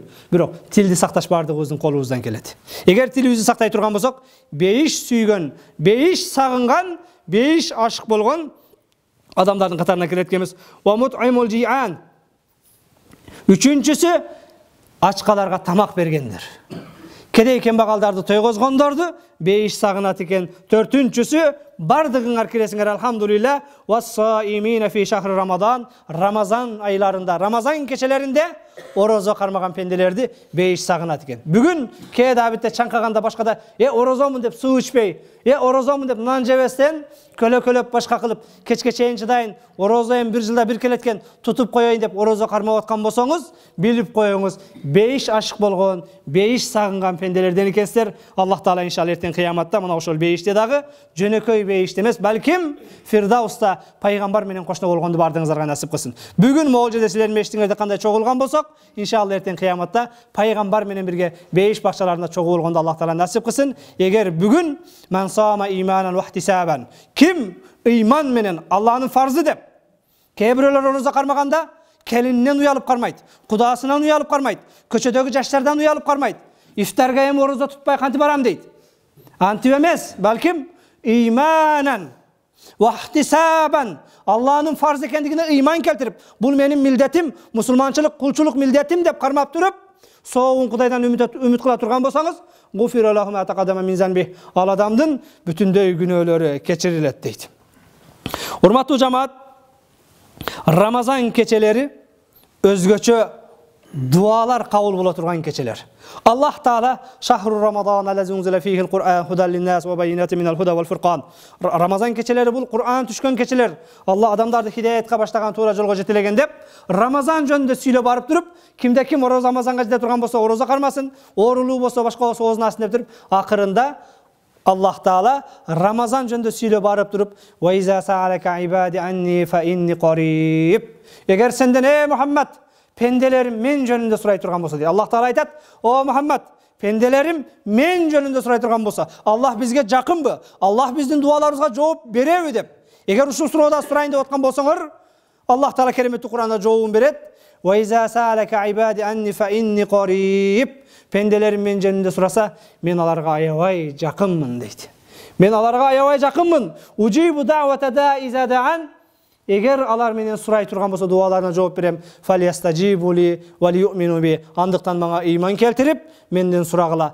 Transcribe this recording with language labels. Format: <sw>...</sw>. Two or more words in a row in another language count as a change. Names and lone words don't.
<ky>Бирок тилди сакташ бардыгыбыздын колубуздан келет. Эгер тилибизди сактай турган болсок, бейиш сүйгөн, бейиш сагынган, бейиш ашык болгон адамдардын катарына кирет экенбиз.</ky> <ar>والمطعم الجيعان.</ar> <ky>Үчүнчүсү ачкаларга тамак бергендер. Кедей кембагалдарды тойгозгондорду бейиш сагынат экен. Төртүнчүсү бардыгыңар киресиңер</ky> <ar>الحمد لله والصائمين في شهر رمضان.</ar> <ky>Рамазан айларында, Рамазан кечелеринде орозо кармаган пенделерди бейиш сагынат экен. Бүгүн кээде абитте чаңкаганда башкада орозомун деп суу ичпей, орозомун деп нан жебестен көлөкөлөп башка кылып кечке чейин чыдайын, орозоем бир жылда бир келеткен тутуп коеюн деп орозо кармап аткан болсоңуз, билип коюңуз, бейиш ашык болгон, бейиш сагынган пенделерден экенсиздер. Аллах таала иншалла эртең кыяматта мына ошол бейиште дагы жөнөкөй бейиште эмес, балким Фирдауста пайгамбар менен кошно болгонду бардыгыңыздарга насип кылсын. Бүгүн моожеде силердин мештиңерде кандай чогулган болсок, иншалла эртең кыяматта пайгамбар менен бирге бейиш бакчаларында чогуу болгонду Аллах таала насип кылсын. Эгер бүгүн</ky> <ar>من صام إيمانا واحتسابا,</ar> <ky>ким ыйман менен Аллахтын фарзы деп кээ бирөөлөр орозо кармаганда келининен уялып кармайт, кудасынан уялып кармайт, көчөдөгү жаштардан уялып кармайт, ифтарга эми орозо тутпай кантип барам дейт. Антип эмес, балким</ky> <ar>إيمانا واحتسابا,</ar> <ky>Аллахтын фарз экендигине ыйман келтирип, бул менин милдетим, мусулманчылык, кулчулук милдетим деп кармап туруп, соогун Кудайдан үмүт кыла турган болсоңуз,</ky> <ar>غفر له ما تقدم من ذنبه,</ar> <ky>ал адамдын бүтүндөй күнөөлөрү кечирилет дейт. Урматтуу жамаат, Рамазан кечелери өзгөчө дуалар кабыл боло турган кечелер.</ky> <ar>الله تعالى شهر رمضان الذي أنزل فيه القرآن هدى للناس وبينات من الهدى والفرقان.</ar> <ky>Рамазан кечелери бул Кур'ан түшкөн кечелер. Алла адамдарды хидаятка баштаган, туура жолго жетелеген деп, Рамазан жөнүндө сүйлөп барып туруп, кимде ким Рамазанга жете турган болсо орозо кармасын, оорулуу болсо башка болсо оозун астын деп туруп, акырында Аллах таала Рамазан жөнүндө сүйлөп барып туруп,</ky> <ar>وإذا سألك عبادي عني فإني قريب.</ar> <ky>Эгер сенден Мухаммад пенделерим мен жөнүндө сурай турган болсо, Аллах таала айтат: "О Мухаммад, пенделерим мен жөнүндө сурай турган болсо, Аллах бизге жакынбы? Аллах биздин дуаларыбызга жооп береби?" деп. Эгер ушул суроода сурайын деп аткан болсоңор, Аллах таала кереметтүү Кур'анда жообун берет.</ky> <ar>"وإذا سألك عبادي عني فإني قريب."</ar> <ky>Пенделерим мен жөнүндө сураса, мен аларга аябай жакынмын дейт. Мен аларга аябай жакынмын.</ky> <ar>أجيب دعوة الداع إذا دعان.</ar> <ky>Эгер алар менен сурай турган болсо, дуаларына жооп берем.</ky> <ar>فليستجيبوا لي وليؤمنوا بي.</ar> <ky>Андыктан мага ыйман келтирип, менден сурагыла.</ky>